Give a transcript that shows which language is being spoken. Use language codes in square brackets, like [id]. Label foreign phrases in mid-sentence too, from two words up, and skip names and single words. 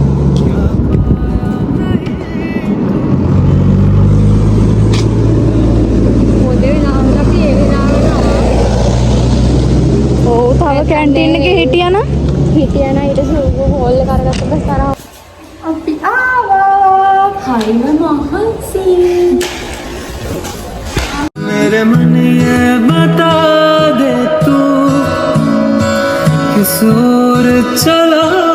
[si] කැන්ටීන් එකේ හිටියනම් ඊට පස්සේ හෝල් එක අරගත්ත පස්සේ අපි ආවා. හයිම මහන්සි. [hi] मेरे मन ये बता दे तू किस ओर चला